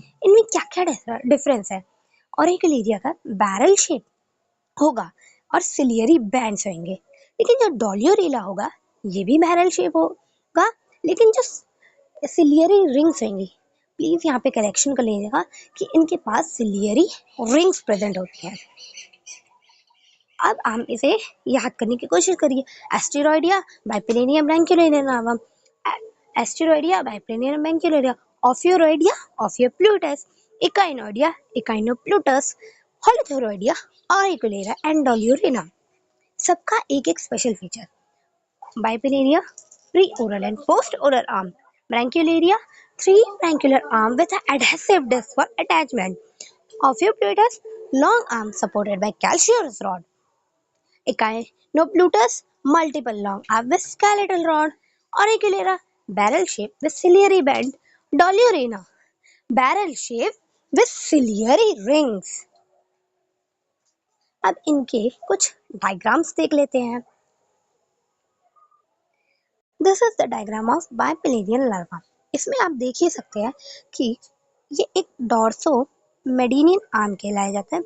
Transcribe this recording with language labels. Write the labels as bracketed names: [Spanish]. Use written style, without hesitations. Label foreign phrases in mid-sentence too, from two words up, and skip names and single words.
[Hindi] इनमें क्या क्या डिफरेंस है? ऑरिकुलेरिया का [English] barrel shape [Hindi] होगा और [English] ciliary bands [Hindi] होंगे, लेकिन जो डोलियोरेला होगा ये भी [English] barrel shape [Hindi] होगा, लेकिन जो [English] ciliary rings [Hindi] होंगी, प्लीज यहाँ पे करेक्शन कर लीजिएगा कि इनके पास [English] ciliary rings present [Hindi] होती हैं। अब हम इसे याद करने की कोशिश करिए। एस्टेरॉयडिया, बाइप्लेनियम, ब्रैंक्युलेरिया लार्वा। एस्टेरॉयडिया, बाइप्लेनियम, ब्रैंक्युलेरिया। ऑफियोरॉयडिया, ऑफियोप्लूटस। इकाइनोइडिया, इकाइनोप्लूटस। हॉलीथोरोइडिया, ऑरिकुलेरिया एंड डोल्यूरिना। सबका एक एक [English] special feature. Bipinnaria, pre oral and post oral arm. ब्रैंक्युलेरिया, 3 brachiolar arm with adhesive disc for attachment. Ophioplatus, long arm supported by calcareous rod. Echinoplutus, multiple long arm with skeletal rod. Auriculata, barrel shape with ciliary band. Doliurina, barrel shape with ciliary rings. [Hindi] अब इनके कुछ डायग्राम्स देख लेते हैं। [English] this is the diagram of Bipinnarian larva. [Hindi] इसमें आप देख ही सकते हैं कि ये एक [English] dorso median arm [Hindi] कहलाया जाता है।